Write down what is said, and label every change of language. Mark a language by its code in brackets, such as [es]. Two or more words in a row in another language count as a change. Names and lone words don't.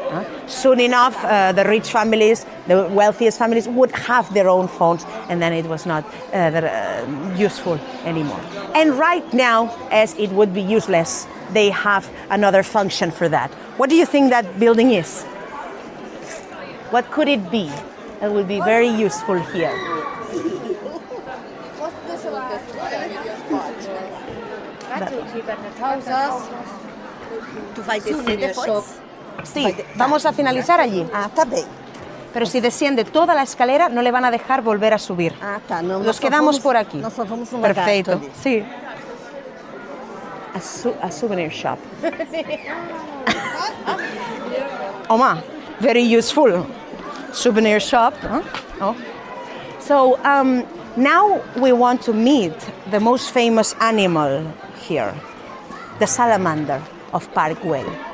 [en] Soon enough, the rich families, the wealthiest families would have their own phones, and then it was not useful anymore. And right now, as it would be useless, they have another function for that. What do you think that building is? What could it be? It would be very useful here. [pt] Tu vai descer depois? [es] Sí, vamos a finalizar allí. [pt] Ah, tá bem. [es] Pero si desciende toda la escalera, no le van a dejar volver a subir. [pt] Ah, tá. Não, [es] Nos quedamos por aquí. [pt] Nós só vamos no Perfeito. lagarto ali. [en] Sí. A souvenir shop. Oma, very useful souvenir shop. Huh? Oh. So now we want to meet the most famous animal here, the salamander of Park Güell.